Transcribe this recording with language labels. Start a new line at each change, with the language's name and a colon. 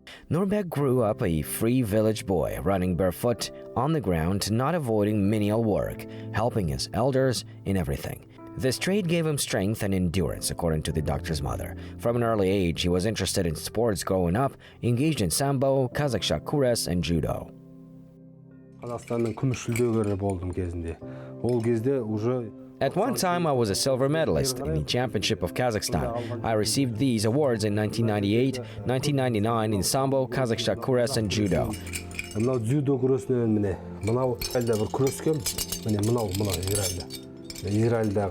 English: Nurbek grew up a free village boy, running barefoot on the ground, not avoiding menial work, helping his elders in everything. This trait gave him strength and endurance, according to the doctor's mother. From an early age, he was interested in sports growing up, engaged in sambo, Kazakh kures, and judo.
Kazakh: Қазақстанның күміс жүлдегері болдым кезінде. Ол кезде уже
English: At one time, I was a silver medalist in the Championship of Kazakhstan. I received these awards in 1998, 1999 in Sambo, Kazakh kures, and Judo.
Kazakh: Мынау дзюдо күресінен міне, мынау Израильда бір күрескем, міне мынау Израильда.